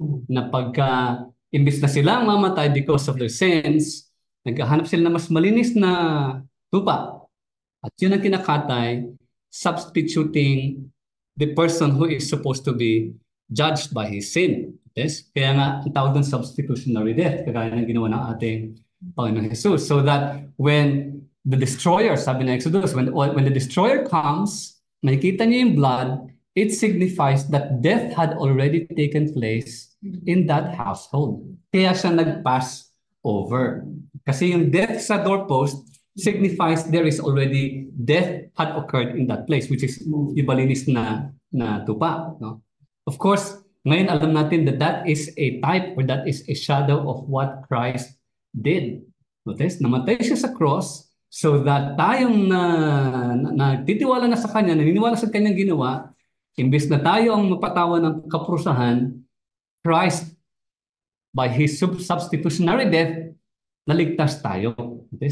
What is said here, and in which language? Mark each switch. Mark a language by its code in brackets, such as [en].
[tl] Na pagka imbis na sila mamatay [en] because of their sins, [tl] naghahanap sila na mas malinis na tupa. At yun ang kinakatay, [en] substituting the person who is supposed to be judged by his sin. Yes? [tl] Kaya nga, ang tawag doon substitutionary death, kagaya ng ginawa ng ating Panginoon Jesus. [en] So that when the destroyer, sabi na Exodus, when the destroyer comes, nakikita niya yung blood, it signifies that death had already taken place in that household. [tl] Kaya siya nag-pass over. [en] Kasi yung death sa doorpost signifies there is already death had occurred in that place, which is [tl] ibalinis na tupa. [en] No? Of course, ngayon alam natin that is a type or that is a shadow of what Christ did. [tl] Notice, namatay siya sa cross so that tayong nagtitiwala na sa Kanya, naniniwala sa Kanyang ginawa, imbes na tayo ang mapatawan ng kaprusahan, Christ, [en] by His substitutionary death, [tl] naligtas tayo. Okay?